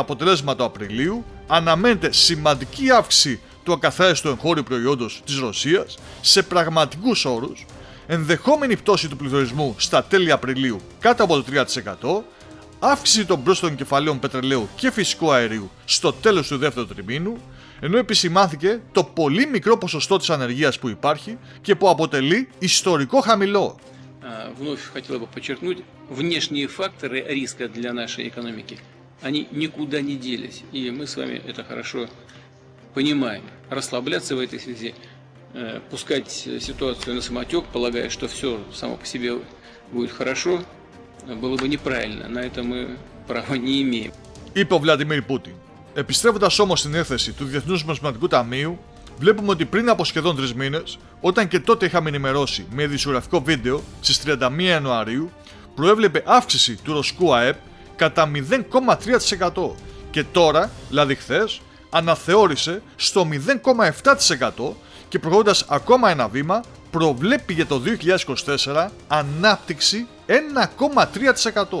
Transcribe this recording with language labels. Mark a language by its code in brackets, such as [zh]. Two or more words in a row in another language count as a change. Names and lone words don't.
[el] αποτελέσματα του Απριλίου αναμένεται σημαντική αύξηση του ακαθάριστου εγχώριου προϊόντος της Ρωσίας σε πραγματικούς όρους, ενδεχόμενη πτώση του πληθωρισμού στα τέλη Απριλίου κάτω από το 3%, αύξηση των πρόσθετων κεφαλαίων πετρελαίου και φυσικού αερίου στο τέλος του δεύτερου τριμήνου, ενώ επισημάνθηκε το πολύ μικρό ποσοστό της ανεργίας που υπάρχει και που αποτελεί ιστορικό χαμηλό. [ru] Вновь хотел бы подчеркнуть, внешние факторы риска для нашей экономики, они никуда не делись, и мы с вами это хорошо понимаем. Расслабляться в этой связи, пускать ситуацию на самотек, полагая, что все само по себе будет хорошо, было бы неправильно. На это мы права не имеем. [el] Είπε ο Βλαντιμίρ Πούτιν. Επιστρέφοντας όμως στην έκθεση του Διεθνούς Νομισματικού Ταμείου, βλέπουμε ότι πριν από σχεδόν 3 μήνες, όταν και τότε είχαμε ενημερώσει με ειδησιογραφικό βίντεο στις 31 Ιανουαρίου, προέβλεπε αύξηση του ρωσικού ΑΕΠ κατά 0,3% και τώρα, δηλαδή χθες, αναθεώρησε στο 0,7% και προχωρώντας ακόμα ένα βήμα, προβλέπει για το 2024 ανάπτυξη 1,3%.